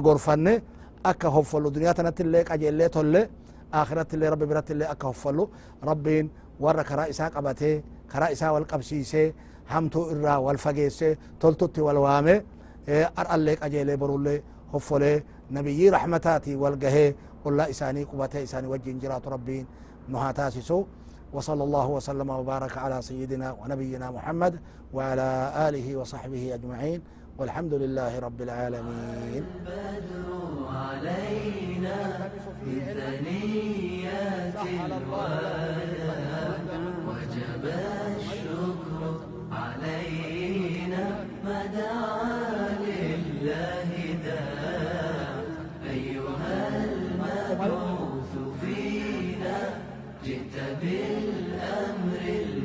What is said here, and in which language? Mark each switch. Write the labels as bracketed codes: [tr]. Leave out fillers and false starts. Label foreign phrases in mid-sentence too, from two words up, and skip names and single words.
[om] gorfanne akka hoffollu duniyaa tanatti illee qajeellee tolle akhiratti illee rabbi biratti illee akka hoffollu rabbiin warra karaa isaa qabatee karaa isaa wal qabsiisee hamtuu irraa wal fageesse toltutti wal waame ar'allee qajeelee borullee hoffolee nabiyyii rahmataati wal gahee ollaa isaanii qubatee isaanii wajjin jiraatu rabbiin nu haa taasisu [ar] وصلى الله وسلم وبارك على سيدنا ونبينا محمد وعلى آله وصحبه أجمعين والحمد لله رب العالمين البدر علينا بثنيات الوداع وجب الشكر علينا ما دعا لله داع أيها المبعوث فينا جئت بالأمر